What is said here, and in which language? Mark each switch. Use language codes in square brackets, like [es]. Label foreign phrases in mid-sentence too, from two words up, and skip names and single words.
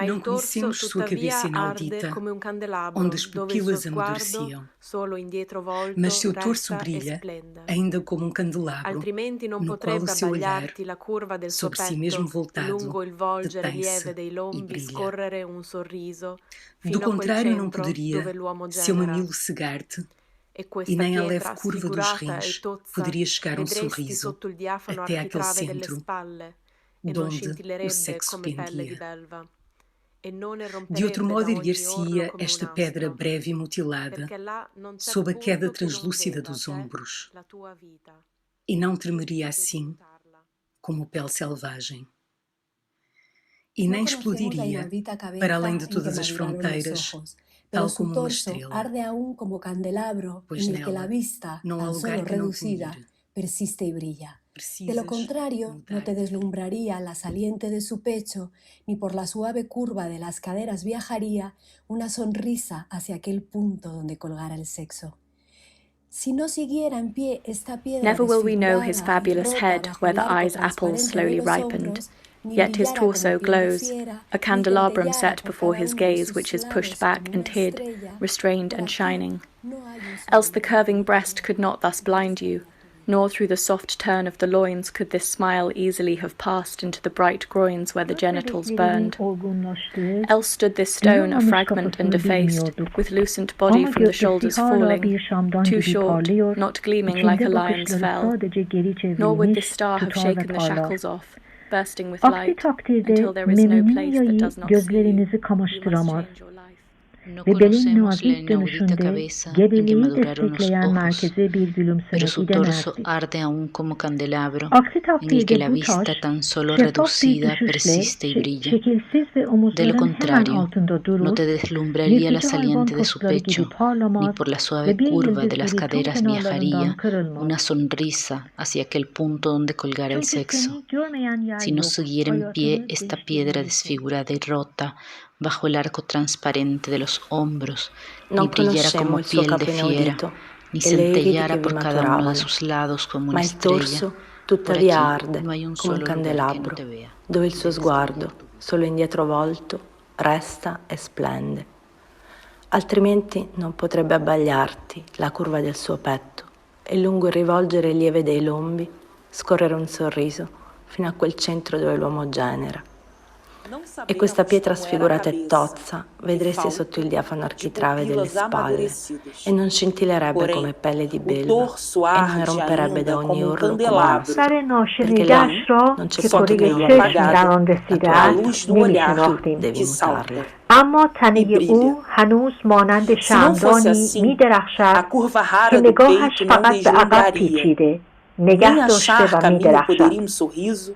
[pt] Não [it] il torso [pt] conhecemos sua cabeça [it] tuttavia arde inaudita, come un candelabro [pt] onde as [it] dove il suo [pt] pupilas [it] sguardo, [pt] amadureciam, [it] solo indietro volto, [pt] mas seu torso [it] resta e [pt] brilha [it] splende. [pt] ainda como um candelabro, [it] Altrimenti non [pt] no qual o [it] potrebbe [pt] seu olhar, [it] abbagliarti la curva del suo [pt] sobre si mesmo [it] petto, [pt] voltado, [it] lungo il volgere [pt] detém-se [it] lieve dei [pt] e [it] lombi [pt] brilha. [it] scorrere un sorriso [pt] Do [it] fino a quel [pt] contrário, não [it] centro [pt] poderia [it] dove l'uomo [pt] seu [it] genera. [pt] mamilo cegar-te, [it] E [pt] e [it] questa [pt] nem a leve [it] pietra [pt] curva dos [it] sfigurata e [pt] rins [it] tozza [pt] poderia chegar um [it] vedresti [pt] sorriso [it] sotto il diafano [pt] até aquele [it] architrave delle [pt] centro [it] spalle e non [pt] donde o [it] scintillerebbe [pt] sexo [it] come pelle di [pt] pendia. [it] belva e non [pt] De outro [it] eromperebbe [pt] modo, [it] da ogni orlo [pt] erguer-se-ia [it] come [pt] esta [it] un [pt] pedra [it] astro, [pt] breve e mutilada [it] perché là non c'è [pt] sob a queda [it] punto che non [pt] translúcida [it] veda [pt] dos [it] te, [pt] ombros, [it] la tua vita. [pt] e não tremeria [it] Devi [pt] assim [it] mutarla. [pt] como pele selvagem. E [es] No [pt] nem [es] conocemos la [pt] explodiria [es] inaudita cabeza [pt] para além de [es] en que [pt] todas as [es] maduraron los [pt] fronteiras, [es] ojos, pero [pt] tal [es] su [pt] como uma [es] torso [pt] estrela, [es] arde aún como candelabro [pt] pois [es] en el que la [pt] nela [es] vista, [pt] não há [es] tan [pt] lugar [es] solo [pt] que não te [es] reducida, [pt] mire. [es] persiste y brilla. De lo [pt] Precisas [es] contrario, no [pt] mudar [es] te [pt] de vida. [es] deslumbraría la saliente de su pecho, ni por la suave curva de las caderas viajaría una sonrisa hacia aquel punto donde colgara el sexo. Si no siguiera en pie esta piedra [en] Never will we know his [es] desfigurada y [en] fabulous [es] rota [en] head [es] bajo [en] where [es] el [en] the [es] arco [en] eye's apples [es] transparente de [en] slowly [es] los [en] ripened, [es] hombros, ni [en] yet his [es] brillara como [en] torso [es] piel de [en] glows, [es] fiera, [en] a [es] ni [en] candelabrum [es] centellara [en] set [es] por [en] before [es] cada [en] his [es] uno de [en] gaze [es] sus [en] which is [es] lados [en] pushed back [es] como una [en] and hid, [es] estrella, [en] restrained [es] por [en] and [es] aquí [en] shining. [es] no hay un solo [en] Else the [es] lugar [en] curving [es] que no te [en] breast [es] vea. [en] could not thus blind you, nor through the soft turn of the loins could this smile easily have passed into the bright groins where the genitals burned. Else stood this stone a fragment and defaced, with lucent body from the shoulders falling, too short, not gleaming like a lion's fell. Nor would this star have shaken the shackles off, bursting with light, until there is no place that does not see you. You must change your life. [es] No conocemos la inaudita cabeza en que maduraron los ojos, pero su torso arde aún como candelabro, en el que la vista tan solo reducida persiste y brilla. De lo contrario, no te deslumbraría la saliente de su pecho, ni por la suave curva de las caderas viajaría una sonrisa hacia aquel punto donde colgara el sexo. Si no siguiera en pie esta piedra desfigurada y rota, bajo el arco transparente de los hombros, ni brillara como piel de fiera, ni centellara por cada uno de sus lados como una estrella. [it] Tuttavia arde come un candelabro, dove il suo sguardo, solo indietro volto, resta e splende. Altrimenti non potrebbe abbagliarti la curva del suo petto e lungo il rivolgere lieve dei lombi scorrere un sorriso fino a quel centro dove l'uomo genera. E questa pietra sfigurata e tozza vedresti sotto il diafano architrave delle spalle e non scintillerebbe come pelle di belva e non romperebbe da ogni urlo come una [fa] اثر ناشنیده‌اش را که کره چشم در آن رسیده است نمی‌شناختیم، [it] devi mutarla. [fa] اما تنه او هنوز مانند شمعدانی می‌درخشد که نگاهش فقط به عقب پیچیده نگه داشته و می‌درخشد.